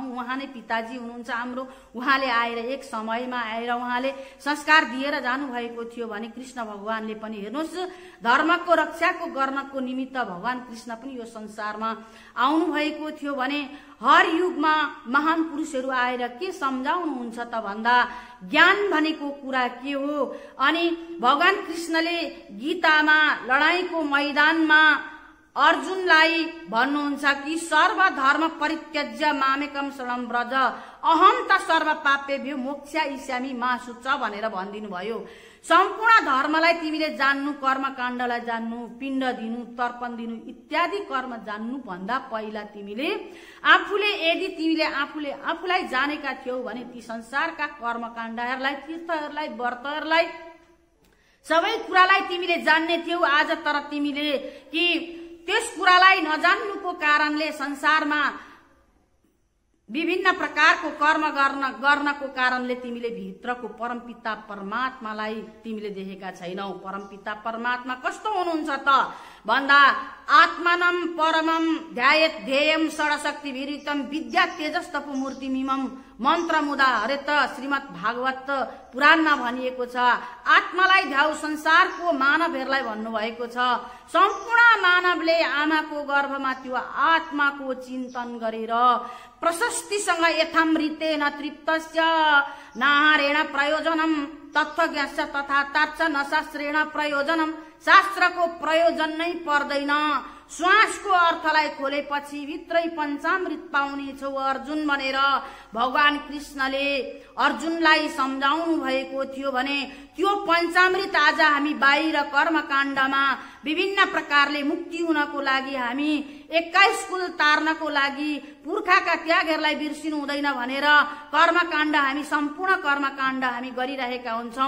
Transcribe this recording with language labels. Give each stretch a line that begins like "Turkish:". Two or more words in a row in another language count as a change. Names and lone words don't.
Nepali: उहाँ नै पिताजी हुनुहुन्छ हाम्रो। उहाँले आएर एक समयमा आएर उहाँले संस्कार दिएर जानुभएको थियो भने कृष्ण भगवानले पनि हेर्नुहोस्, धर्मको रक्षाको गर्नको निमित्त भगवान कृष्ण पनि यो संसारमा आउनु भएको थियो भने हर युगमा महान पुरुषहरू आएर के सम्झाउनुहुन्छ त भन्दा ज्ञान भनेको कुरा के हो। अनि भगवान कृष्णले गीतामा लडाईँको मैदानमा अर्जुनलाई भन्नुहुन्छ कि
Sanskrit: सर्वधर्म परित्यज्य मामेकम शरणं व्रज अहम त सर्व पापेभ्यो मोक्षयिष्यामि मा शुच
Nepali: भनेर भनिदिनु भयो। सम्पूर्ण धर्मलाई तिमीले जान्नु, कर्मकाण्डलाई जान्नु, पिण्ड दिनु, तर्पण दिनु इत्यादि कर्म जान्नु भन्दा पहिला तिमीले आफूलाई जानेका थियौ भने ती संसारका कर्मकाण्डहरूलाई, तीर्थहरूलाई, व्रतहरूलाई, सबै कुरालाई तिमीले जान्ने थियौ। आज तर तिमीले कि त्यस कुरालाई नजान्नुको कारणले संसारमा विभिन्न प्रकारको कर्म गर्नको कारणले तिमीले भित्रको परमपिता परमात्मालाई तिमीले देखेका छैनौ। परमपिता परमात्मा कस्तो हुनुहुन्छ त भन्दा
Sanskrit: आत्मानं परमं ध्यायेत ध्येयं षडशक्ति विरितम विद्या तेजस्तपु मूर्तिमिमं मन्त्रमुदा हरेत
Nepali: श्रीमद् भागवत पुराणमा भनिएको छ। आत्मालाई ध्याउ, संसारको मानवहरूलाई भन्नुभएको छ। सम्पूर्ण मानवले आमाको गर्भमा त्यो आत्माको चिन्तन गरेर प्रशस्तिसँग
Sanskrit: यथामृतेन तृप्तस्य नाहारेण प्रयोजनम तत्त्वज्ञस्य तथा तार्च न शास्त्रेण प्रयोजनम।
Nepali: शास्त्रको प्रयोजन नै पर्दैन। श्वासको अर्थलाई खोलेपछि भित्रै पञ्चामृत पाउने छौ अर्जुन भनेर भगवान कृष्णले अर्जुनलाई सम्झाउनु भएको थियो भने त्यो पञ्चामृत आज हामी बाहिर कर्मकाण्डमा विभिन्न प्रकारले मुक्ति हुनको लागि, हामी 21 कुल तार्नको लागि, पुर्खाका त्यागहरूलाई बिर्सिनु हुँदैन भनेर कर्मकाण्ड, हामी सम्पूर्ण कर्मकाण्ड हामी गरिरहेका हुन्छौं।